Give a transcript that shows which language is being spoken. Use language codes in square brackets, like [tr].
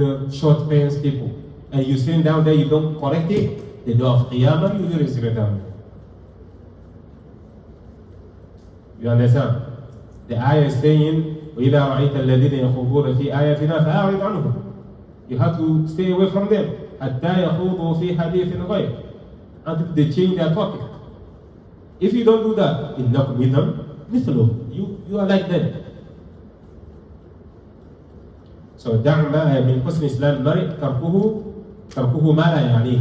[en] Short pants people. And you sitting down there, you don't correct it, the day of Qiyamah, you will resurrect down there. You understand? The ayah is saying, [ar] وَإِذَا رَأَيْتَ الَّذِينَ يَخُوضُونَ فِي آيَاتِنَا فَأَعْرِضْ عَنْهُمْ. [en] You have to stay away from them. [ar] حَتَّى يَخُوضُوا فِي حَدِيثٍ غَيْرٍ. [en] Until they change their topic. If you don't do that, [ar] إِنَّكُمْ إِذًا مِثْلُهُمْ. [en] You are like them. So [ar] دَعْ مَا مِنْ حُسْنِ إِسْلَامِ الْمَرْءِ تَرْكُهُ مَا لَا يَعْنِي.